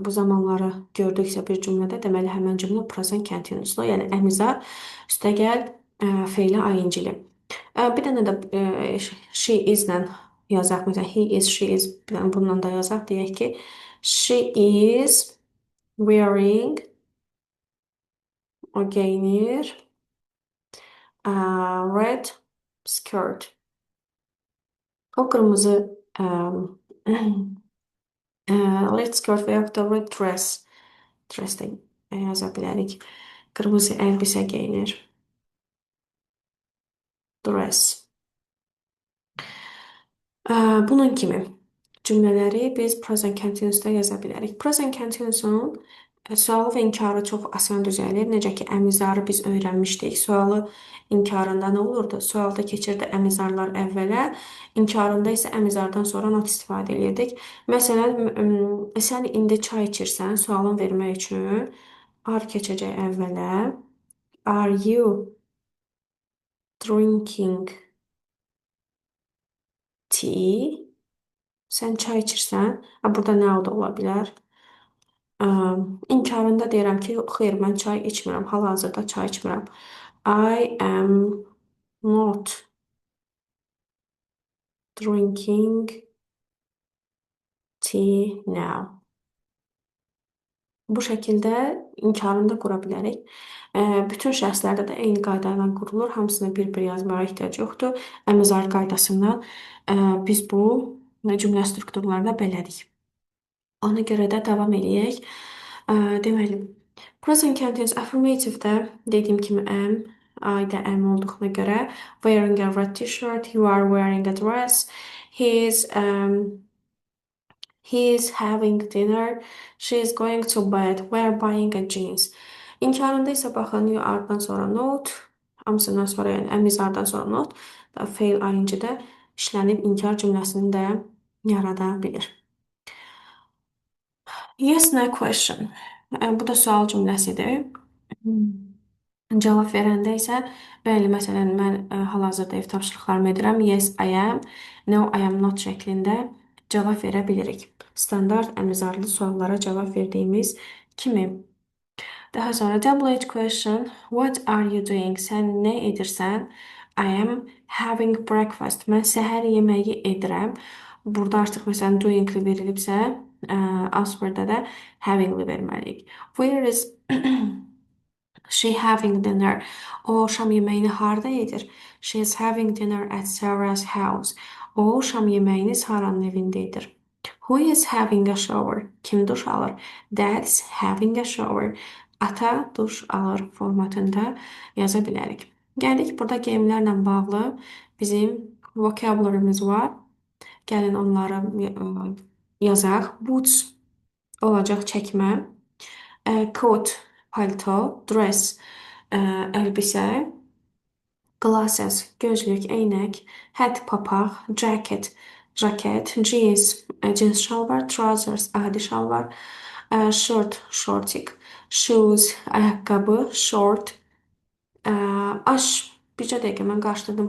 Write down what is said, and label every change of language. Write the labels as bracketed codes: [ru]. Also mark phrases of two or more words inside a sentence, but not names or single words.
[az] Bu zamanları gördüksə bir cümlədə deməli həmin cümlə [en] present continuous'lu, [az] yəni əmizar üstəgəl feili ing-li. Bir dənə də [en] she is- [az] lə yazaq. Məsələn, [en] he is, she is. [az] Bununla da yazaq. Deyək ki, [en] she is wearing, [az] o geyinir, [en] red skirt. [az] O qırmızı [en] red skirt [az] və yaxud da [en] red dress. [az] Dress də yaza bilərik. Qırmızı əlbisə geyinir. Dress. Bunun kimi cümlələri biz [en] present continuous'da [az] yaza bilərik. [en] Present continuous'un [az] sualı və inkarı çox asan düzəlir. Necə ki, əmizarı biz öyrənmişdik. Sualı inkarında nə olurdu? Sualda keçirdi əmizarlar əvvələ, inkarında isə əmizardan sonra not istifadə edirdik. Məsələn, sən indi çay içirsən, sualın vermək üçün are keçəcək əvvələ. [en] Are you drinking tea? [az] Sən çay içirsən. Burada nə da ola bilər? İnkarında deyirəm ki, xeyr, mən çay içmirəm. Hal-hazırda çay içmirəm. [en] I am not drinking tea now. [az] Bu şəkildə inkarını da qura bilərik. Bütün şəxslərdə də eyni qayda ilə qurulur. Hamısını bir-bir yazmağa ehtiyac yoxdur. Əmizar qaydasından biz bu cümlə strukturlarına bələdik. Ona görə də davam eləyək. [en] Deməli, present continuous affirmative-də [az] dediyim kimi [en] am, I də am [az] olduğuna görə [en] wearing a red t-shirt, you are wearing a dress, he is he is having dinner. She is going to bed. We're buying a jeans. [az] İnkarında isə baxın, [en] you are- [az] dan sonra not, hamısından sonra yəni əmizardan sonra not, fail ing-də işlənib inkar cümləsini də yarada bilir. [en] Yes, no question. [az] Bu da sual cümləsidir. Cavab verəndə isə bəli, məsələn, mən hal-hazırda ev tapşırıqlarımı edirəm. [en] Yes, I am. No, I am not [az] şəklində cavab verə bilirik. Standart əmizarlı suallara cavab verdiyimiz kimi. Daha sonra [en] WH question. What are you doing? [az] Sən nə edirsən? [en] I am having breakfast. [az] Mən səhər yeməyi edirəm. Burada artıq məsələn doing-li verilibsə, answerdə də having-li verməliyik. [en] Where is she having dinner? [az] O şam yeməyini harda edir? [en] She is having dinner at Sarah's house. [az] O şam yeməyini Sarah'nın evində edir. [en] Who is having a shower? [az] Kim duş alır? [en] Dad's having a shower. [az] Ata duş alır formatında yaza bilərik. Gəldik, burada geyimlərlə bağlı bizim vocabulary'miz var. Gəlin onları yazaq. Boots olacaq çəkmə. Coat palto, dress elbisə, glasses gözlük, eynək, hat papaq, jacket jaket, jeans cins şalvar, trousers adi şalvar, shirt şortik, shoes ayaqqabı, short, aş bircə dəqiqə mən qarışdırdım.